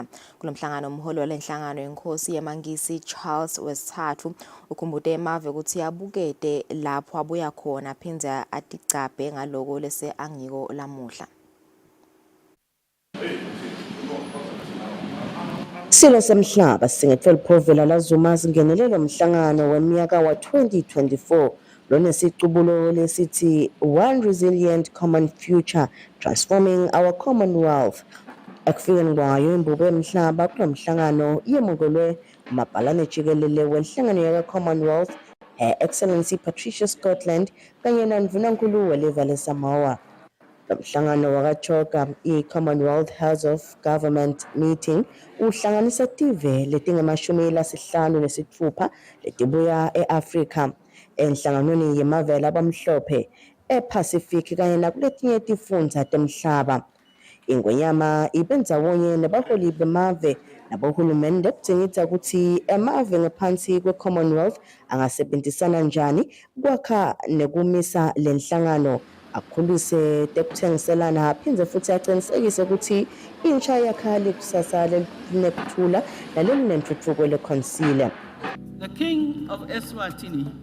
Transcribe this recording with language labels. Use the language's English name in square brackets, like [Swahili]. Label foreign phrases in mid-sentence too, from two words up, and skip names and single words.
[Swati] Kulomhlangano umholi walenhlangano yenkosi yamangisi Charles wesithathu ukhumbude emave ukuthi yabukete lapho abuya khona phinze aticaphe ngaloko lese angiko lamuhla. Silo semhlaba singethwe liphovela la Zuma singenelele umhlangano weminyaka wa 2024 lonesicubulo lesithi [English] One Resilient Common Future Transforming Our Commonwealth. [Swati] Ekufikeni kwayo imbubo emhlaba kulomhlangano yemukelwe umabhalane jikelele wenhlangano yaka Commonwealth [English] Her Excellency [Swati] Patricia Scotland kanye nandvunankulu weleva leSamoa. Lomhlangano wakachoka i-Commonwealth House of Government meeting uhlanganisa tive letingamashumi-5 letibuya e-Afrika enhlanganweni yemavele abamhlophe e-Pacific kanye nakuletinye tifundza temhlaba. Ingwenyama ibenzawonye nabaholi bemave nabohulumende kudzingidza ukuthi emave ngaphansi kwe-Commonwealth angasebenzisana njani kwakha nekumisa lenhlangano akhulise tekuthengiselana aphindze futhi aqinisekise ukuthi intsha yakhali kusasa lelinekuthula nalelinentuthuko leConsile. [English] The King of Eswatini